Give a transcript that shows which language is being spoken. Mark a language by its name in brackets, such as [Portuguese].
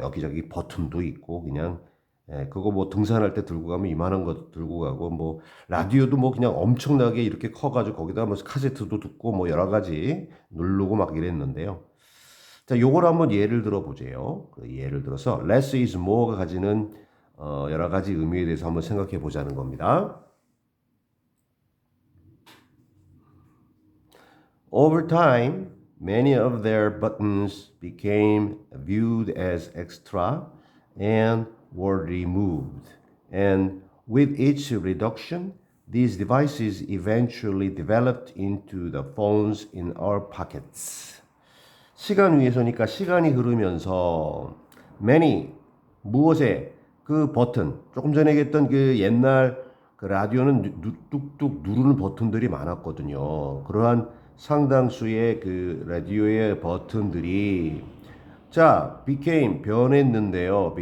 [Korean] 여기저기 버튼도 있고 그냥 그거 뭐 등산할 때 들고 가면 이만한 거 들고 가고 뭐 라디오도 뭐 그냥 엄청나게 이렇게 커가지고 거기다 뭐 카세트도 듣고 뭐 여러 가지 누르고 막 이랬는데요. 자, 요걸 한번 예를 들어 보세요. 그 예를 들어서 less is more가 가지는 여러 가지 의미에 대해서 한번 생각해 보자는 겁니다. [English] Over time, many of their buttons became viewed as extra and were removed. And with each reduction, these devices eventually developed into the phones in our pockets. [Korean] 시간 위에서니까 시간이 흐르면서 many 무엇에 그 버튼 조금 전에 얘기했던 그 옛날 그 라디오는 뚝뚝 누르는 버튼들이 많았거든요. 그러한 상당수의 그 라디오의 버튼들이 자 became 변했는데요.